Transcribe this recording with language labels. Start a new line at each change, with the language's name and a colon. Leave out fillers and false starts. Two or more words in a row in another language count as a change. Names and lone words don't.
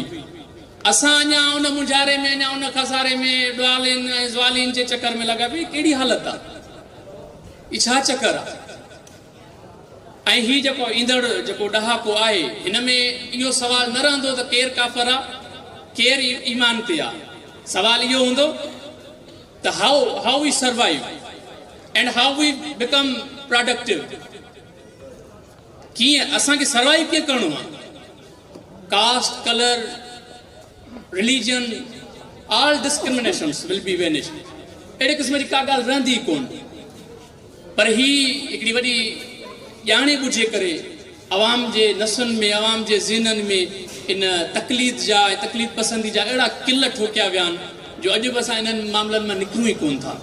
Sindhi: असां अञा उन मुंझारे में, अञा उन खसारे में, ॾुआलिन ऐं ज़वालिन जे चकर में लॻा पई। कहिड़ी हालत आहे? हीउ छा चकर आहे? ऐं हीउ जेको ईंदड़ जेको ॾहाको आहे, हिन में इहो सवाल न रहंदो त केरु काफ़र आहे, केरु ईमान ते आहे। सवाल इहो हूंदो त
English: how we survive and how we become productive.
Sindhi: कीअं असांखे सर्वाइव कीअं करिणो आहे?
English: Caste, colour, religion, all discriminations will be vanished.
Sindhi: अहिड़े क़िस्म जी का ॻाल्हि रहंदी कोन। पर ही हिकिड़ी वॾी ॼाणे ॿुझे करे अवाम जे नसुनि में, अवाम जे ज़हननि में इन तकलीद जा ऐं तकलीद पसंदी जा अहिड़ा किल ठोकिया विया आहिनि, जो अॼु बि असां इन्हनि मामलनि मां निकिरूं ई कोन था।